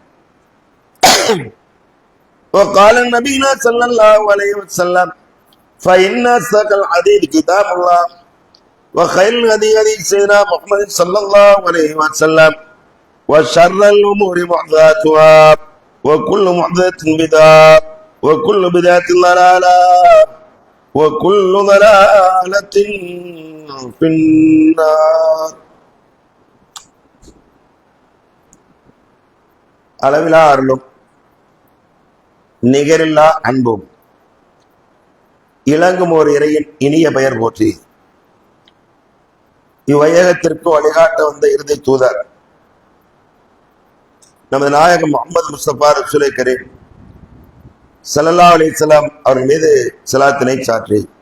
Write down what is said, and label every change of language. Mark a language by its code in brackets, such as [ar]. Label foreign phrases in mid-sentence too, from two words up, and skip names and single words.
[ar] وقال النبي صلى الله عليه وسلم فإن أصدق الحديث كتاب الله وخير الهدي هدي سيدنا محمد صلى الله عليه وسلم وشر الأمور محدثاتها وكل محدثة بدعة وكل بدعة ضلالة وكل ضلالة في النار. [ta] அளவிலா அருளும் நிகரில்லா அன்பும் இளங்கும் ஓர் இறையின் இனிய பெயர் போற்றி இவ்வையகத்திற்கு வழிகாட்ட வந்த இறுதி தூதர் நமது நாயகம் முஹம்மது முஸ்தபா ரசூலை கரீம் [ar] صلى الله عليه وسلم [ta] அவர்கள் மீது ஸலாத்தினை சாற்றி